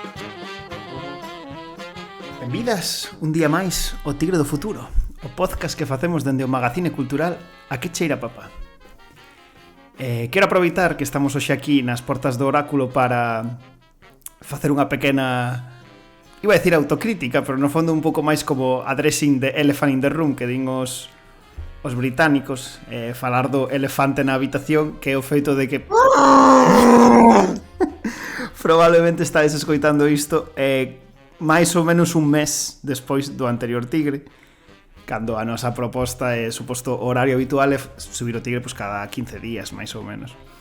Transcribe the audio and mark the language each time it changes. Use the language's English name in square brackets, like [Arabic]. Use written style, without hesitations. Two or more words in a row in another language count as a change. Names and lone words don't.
[Galician] Benvidas un día máis ao Tigre do Futuro, o podcast que facemos dende o magazine cultural A que cheira, papá. Quero aproveitar que estamos hoxe aquí nas portas do oráculo para facer unha pequena, [Spanish] iba a decir [Galician] autocrítica, pero no fondo un pouco máis como [English] addressing the elephant in the room [Galician] que din os británicos, falar do elefante na habitación, que é o feito de que probablemente estáis escoitando isto máis ou menos un mes despois do anterior Tigre, cando a nosa proposta é suposto horario habitual é subir o Tigre pois, cada 15 días, máis ou menos.